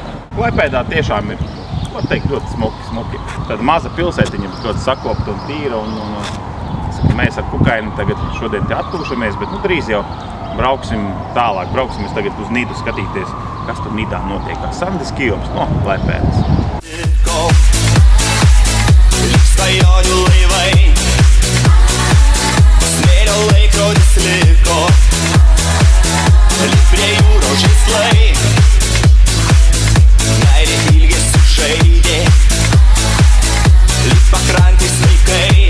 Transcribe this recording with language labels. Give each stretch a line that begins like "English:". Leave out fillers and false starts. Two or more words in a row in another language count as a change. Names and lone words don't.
Latvian: Klaipēdā tiešām ir, var teikt, ļoti smuki. Tāda maza pilsētiņa, bet ļoti sakopta un tīra. Mēs ar Kukaini tagad šodien te atpūšamies, bet drīz jau brauksim tālāk. Brauksim tagad uz Nidu skatīties, kas tur Nidā notiek. Sandis Kijoms no Klaipēdas.
Lithuanian: Svajonių laivai, smėlio laikrodis liko, lyg prie jūros žaislai, meilė ilgesiu žaidė, lyg pakrantės vaikai.